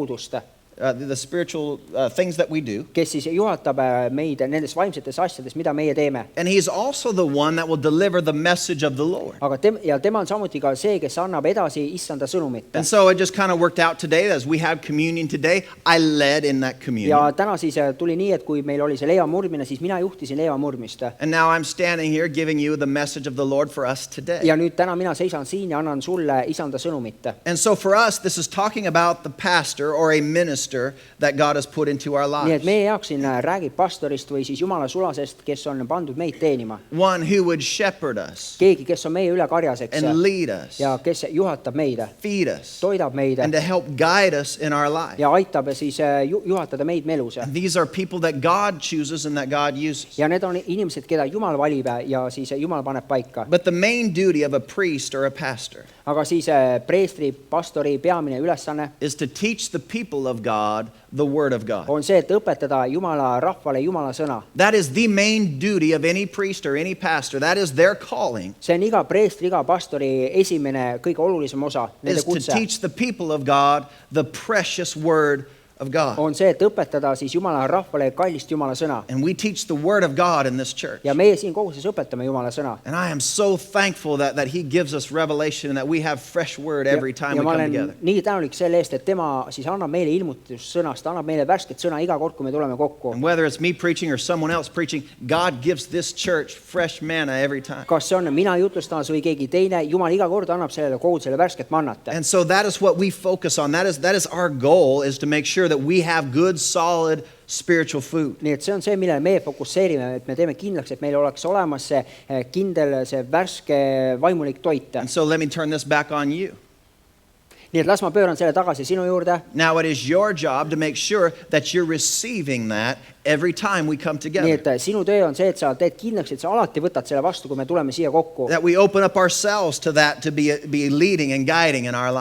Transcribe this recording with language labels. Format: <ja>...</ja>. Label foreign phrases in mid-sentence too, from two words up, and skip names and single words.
<en>The spiritual things that we do.</en> <et>Kes siis juhatab meid nendes vaimsetes asjades, mida meie teeme.</et> <en>And he's also the one that will deliver the message of the Lord.</en> <et>Aga tema on samuti ka see, kes annab edasi issanda sõnumit.</et> <en>And so it just kind of worked out today as we have communion today. I led in that communion.</en> <et>Ja täna siis tuli nii, et kui meil oli see leiva murdmine, siis mina juhtisin leiva murdmist.</et> <en>And now I'm standing here giving you the message of the Lord for us today.</en> <et>Ja nüüd täna mina seisan siin ja annan sulle isanda sõnumit.</et> <en>And so for us, this is talking about the pastor or a minister minister that God has put into our</en> <et>nii et</et> <en>lives.</en> <et>meie jaoks siin räägib pastorist või siis Jumala sulasest, kes on pandud meid teenima.</et> <en>One who would shepherd us</en> <et>Keegi, kes on meie üle karjaseks</et> <en>and lead us,</en> <et>ja kes juhatab meid,</et> <en>feed us,</en> <et>toidab meid</et> <en>and to help guide us in our life.</en> <et>ja aitab siis juhatada meid melus.</et> <en>And these are people that God chooses and that God uses.</en> <et>ja need on inimesed, keda Jumal valib ja siis Jumal paneb paika.</et> <en>But the main duty of a priest or a pastor</en> <et>aga siis preestri, pastori peamine ülesanne</et> <en>is to teach the people of God the Word of God.</en> <et>on see, et õpetada Jumala rahvale Jumala sõna.</et> <en>That is the main duty of any priest or any pastor. That is their calling,</en> <et>see on iga preestri, iga pastori esimene, kõige olulisem osa, nende</et> <en>is to</en> <et>kutse</et> <en>teach the people of God the precious Word of God.</en> <et>on see, et õpetada siis Jumala rahvale kallist Jumala sõna.</et> <en>And we teach the Word of God in this church.</en> <et>ja meie siin koguses õpetame Jumala sõna.</et> <en>And I am so thankful that He gives us revelation and that we have fresh Word every time</en> <et>ja</et> <en>we</en> <et>ma</et> <en>come</en> <et>olen</et> <en>together.</en> <et>nii tänulik selle eest, et tema siis annab meile ilmutussõnast, annab meile värsket sõna iga kord, kui me tuleme kokku.</et> <en>And whether it's me preaching or someone else preaching, God gives this church fresh manna every time.</en> <et>kas see on mina jutlustamas või keegi teine, Jumal iga kord annab sellele kogudusele värsket mannat.</et> <en>And so that is what we focus on. That is our goal, is to make sure that we have good, solid spiritual food.</en> <et>nii et see on see, millele meie fokusseerime, et me teeme kindlaks, et meil oleks olemas see kindel, see värske vaimulik toit.</et> <en>And so let me turn this back on you.</en> <et>nii et las ma pööran selle tagasi sinu juurde.</et> <en>Now it is your job to make sure that you're receiving that every time we come</en> <et>nii</et> <en>together.</en> <et>et sinu töö on see, et sa teed kindlaks, et sa alati võtad selle vastu, kui me tuleme siia kokku.</et> <en>That we open up ourselves to that, to be leading and guiding in our</en>